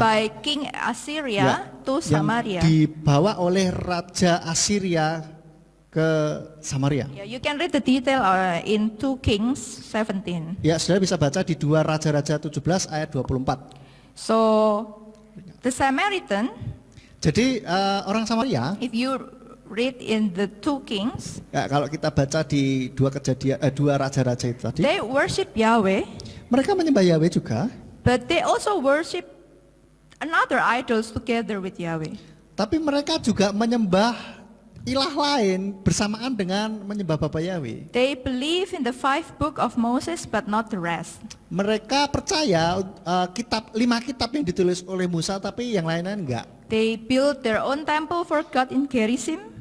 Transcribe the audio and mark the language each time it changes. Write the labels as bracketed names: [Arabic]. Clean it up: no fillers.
[English] by king Assyria to Samaria. [Indonesian] yang dibawa oleh raja Assyria ke Samaria. [English] Yeah, you can read the detail in 2 Kings 17. [Indonesian] Ya, saudara bisa baca di 2 Raja-Raja 17 ayat 24. [English] So the Samaritan, [Indonesian] Jadi orang Samaria, [English] if you read in the 2 Kings, [Indonesian] ya, kalau kita baca di 2 Raja-Raja itu tadi, [English] they worship Yahweh, [Indonesian] mereka menyembah Yahweh juga, [English] but they also worship another idols together with Yahweh. [Indonesian] tapi mereka juga menyembah ilah lain bersamaan dengan menyembah Bapa Yahweh. [English] They believe in the 5 book of Moses, but not the rest. [Indonesian] Mereka percaya 5 kitab yang ditulis oleh Musa, tapi yang lainnya enggak. [English] They build their own temple for God in Gerizim.